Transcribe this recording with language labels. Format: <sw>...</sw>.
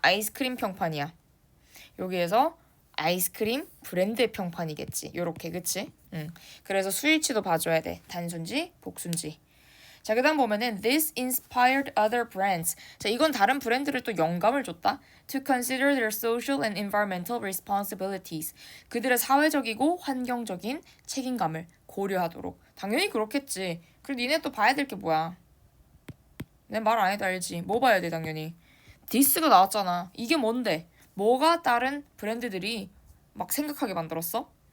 <ko>아이스크림 평판이야? 여기에서 아이스크림 브랜드의 평판이겠지. 요렇게, 그치? 그래서 수일치도 봐줘야 돼. 단순지, 복순지. 자, 그 다음 보면은</ko> <en>This inspired other brands.</en> <ko>자, 이건 다른 브랜드를 또 영감을 줬다.</ko> <en>To consider their social and environmental responsibilities.</en> <ko>그들의 사회적이고 환경적인 책임감을 고려하도록. 당연히 그렇겠지. 그리고 니네 또 봐야 될 게 뭐야? 내 말 안 해도 알지. 뭐 봐야 돼, 당연히. 디스가 나왔잖아. 이게 뭔데? 뭐가 다른 브랜드들이 막 생각하게 만들었어?</ko>